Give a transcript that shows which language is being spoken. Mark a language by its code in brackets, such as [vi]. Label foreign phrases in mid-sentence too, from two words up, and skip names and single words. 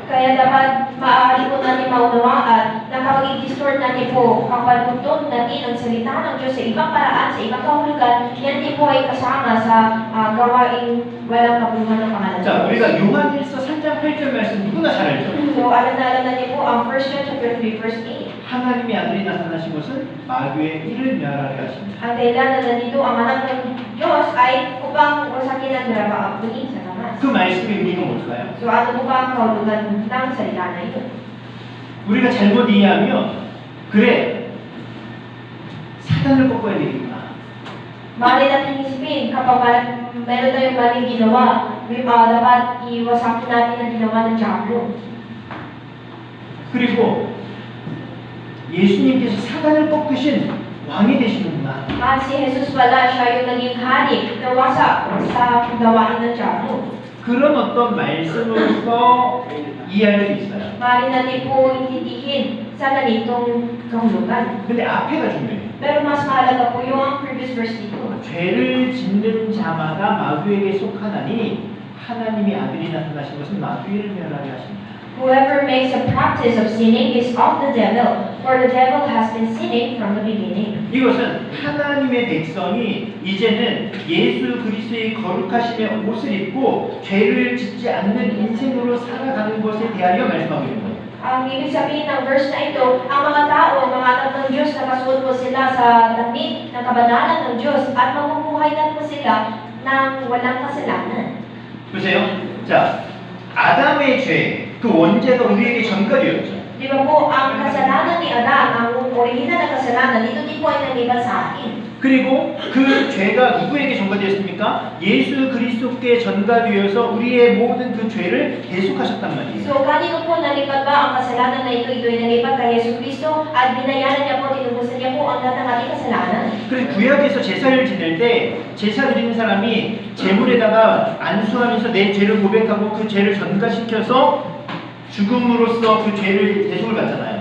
[tl] Kaya dapat maaari po natin maunawaan na kapag i-distort natin po, kapag pagtun natin ang salita ng Diyos sa ibang paraan, sa ibang kahulugan, yan din po ay kasama sa gawaing walang kabuluhan ng pangalan ng [ko] 자, [tl] Diyos. [ko] 우리가 요한일서 3장 8절 말씀 누구나 잘 알죠? [tl] So, alam natin po ang [en] 1 John chapter 3 verse 8. [ko] 하나님의 아들이 나타나신 것은 마귀의 일을 멸하게 하십니다. [tl] Ang dahilan na nandito ang anak ng Diyos ay upang wasakin ang narapaabulin sa Tamas. [ko] 그 말씀의 의미가 뭘까요? [tl] So, ano po ba ang kahulugan ng salita na ito? [ko] 우리가 잘못 이해하면 그래 사단을 꺾어야 되겠구나. [tl] Mali natin isipin, kapag meron tayong maling ginawa, dapat iwasakin natin ang ginawa ng Diablo. [ko] 그리고 예수님께서 사단을 꺾으신 왕이 되시는구나. [tl] At si Jesus pala, siya yung naging hari na wasak sa gawain ng Diablo. [ko] 그런 어떤 말씀으로서 이해할 수 있어요. [tl] Mali natin po intindihin sa ganitong kahulugan. [ko] 근데 앞에가 중요해요. [tl] Pero mas mahalaga po yung [en] previous verse [tl] dito. [ko] 죄를 짓는 자마다 마귀에게 속하나니 하나님의 아들이 나타나신 것은 마귀를 멸하게 하십니다. [en] Whoever makes a practice of sinning is of the devil, for the devil has been sinning from the beginning. [ko] 이것은 하나님의 백성이 이제는 예수 그리스도의 거룩하심의 옷을 입고 죄를 짓지 않는 인생으로 살아가는 것에 대하여 말씀하고 있는 거예요. [tl] Ang ibig sabihin ng verse na ito, ang mga tao, mga anak ng Diyos, nakasuot po sila sa damit ng kabanalan ng Diyos at mabubuhay na po sila ng walang kasalanan. [ko] 보세요. 자, 아담의 죄, 그 원죄가 우리에게 전가되었죠. [tl] Di ba po, ang kasalanan ni Adan, ang original na kasalanan, ito din po ay nangiba sa akin. [ko] 그리고 그 죄가 누구에게 전가되었습니까? 예수 그리스도께 전가되어서 우리의 모든 그 죄를 대속하셨단 말이에요. [tl] So, kanino po nalipat ba ang kasalanan na ito? Ito ay nalipat kay Yesu Cristo at binayaran niya po, tinubos tinubusan niya po ang lahat ng ating kasalanan. [ko] 그래서 구약에서 제사를 지낼 때 제사 드리는 사람이 제물에다가 안수하면서 내 죄를 고백하고 그 죄를 전가시켜서 죽음으로써 그 죄를 대속을 받잖아요.